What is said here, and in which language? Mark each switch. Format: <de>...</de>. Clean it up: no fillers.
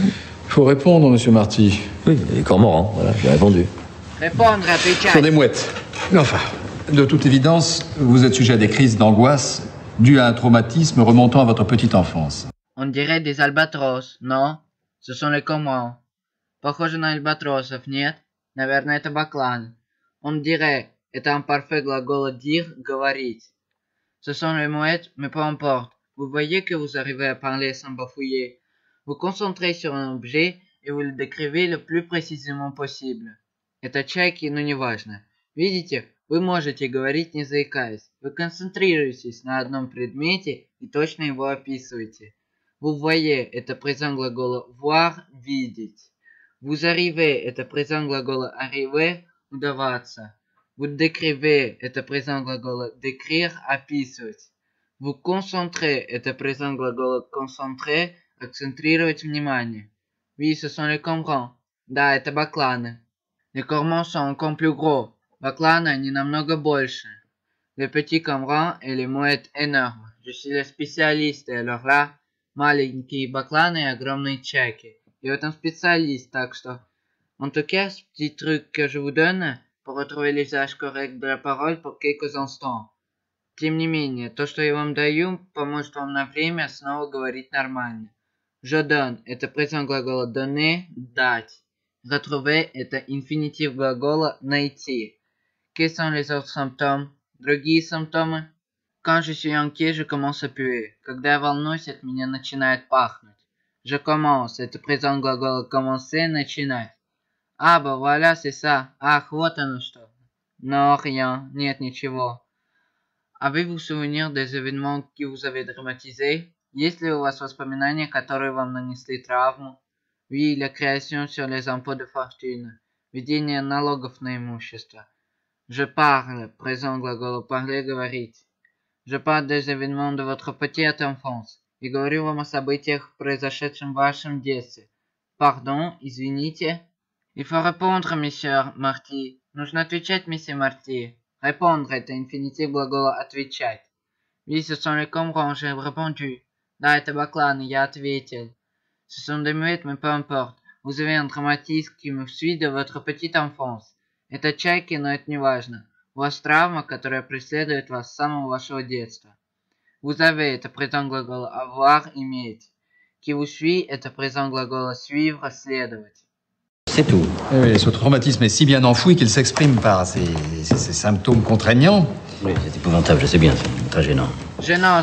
<fr>Il faut répondre, monsieur Marty. Oui, les cormorans, voilà, j'ai répondu. Répondre, Ce sont</fr> <ru>отвечать.</ru> <fr>des mouettes. Mais enfin, de toute évidence, vous êtes sujet à des crises d'angoisse dues à un traumatisme remontant à votre petite enfance. On dirait des albatros, но ce sont les cormorans.</fr> <ru>Похоже на альбатросов, нет? Наверное, это бакланы.</ru> <fr>On dirait – это imparfait глагола dire – говорить. Ce sont les mouettes, mais peu importe. Vous voyez que vous arrivez à parler sans bafouiller. Vous concentrez sur un objet et vous le décrivez le plus précisément possible.</fr> <ru>Это чайки, но неважно. Видите, вы можете говорить не заикаясь. Вы концентрируетесь на одном предмете и точно его описываете.</ru> <fr>Vous voyez – это présent глагола voir – видеть. Vous arrivez – это présent глагола arriver – удаваться. Vous décrivez – это présent глагола décrire – описывать. Vous concentrez – это présent глагола concentrer – акцентрировать внимание. Oui, ce sont les cormorans.</fr> <ru>Да, это бакланы.</ru> <fr>Les cormorans sont encore plus gros.</fr> <ru>Бакланы, они намного больше.</ru> <fr>Les petits cormorans et les mouettes énormes. Je suis le spécialiste, et alors là, маленькие бакланы и огромные чайки.</fr> <ru>И в этом специалист, так что...</ru> <fr>En tout cas, ce petit truc que je vous donne pour retrouver l'usage correct de la parole pour quelques instants.</fr> <ru>Тем не менее, то, что я вам даю, поможет вам на время снова говорить нормально.</ru> <fr>Je donne – это présent глагола donner – дать.</fr> <ru>Retrouver – это инфинитив глагола найти.</ru> <fr>Quels sont les autres symptômes?</fr> <ru>Другие симптомы?</ru> <fr>Quand je suis inquiet, je commence à puer.</fr> <ru>Когда я волнуюсь, от меня начинает пахнуть.</ru> <fr>Je commence – это présent глагола commencer – начинать. Ah, bah voilà, c'est ça. Ах, вот оно что. Non, rien. Нет, ничего. Avez-vous souvenir des événements qui vous avez dramatisés?</fr> <ru>Есть ли у вас воспоминания, которые вам нанесли травму?</ru> <fr>Oui, la création sur les impôts de fortune.</fr> <ru>Введение налогов на имущество.</ru> <fr>Je parle, présent глагола parler, говорить. Je parle des événements de votre petite enfance.</fr> <ru>И говорю вам о событиях, произошедшем в вашем детстве.</ru> <fr>Pardon, извините. Il faut répondre, monsieur Marty.</fr> <ru>Нужно отвечать, месье Марти. Répondre – это инфинитив глагола отвечать.</ru> <fr>Oui, ce sont les cormorans, j'ai répondu.</fr> <ru>Да, это бакланы, я ответил.</ru> <fr>Ce sont des mouettes, mais peu importe. Vous avez un traumatisme qui me suit de votre petite enfance.</fr> <ru>Это чайки, но это не важно. У вас травма, которая преследует вас с самого вашего детства.</ru> <fr>Vous avez – это présent глагола avoir, иметь. Qui vous suit – это présent глагола suivre, следовать. C'est tout. Oui, ce traumatisme est si bien enfoui qu'il s'exprime par ces symptômes contraignants. Oui, c'est épouvantable, je sais bien, c'est très gênant. Gênant,</fr>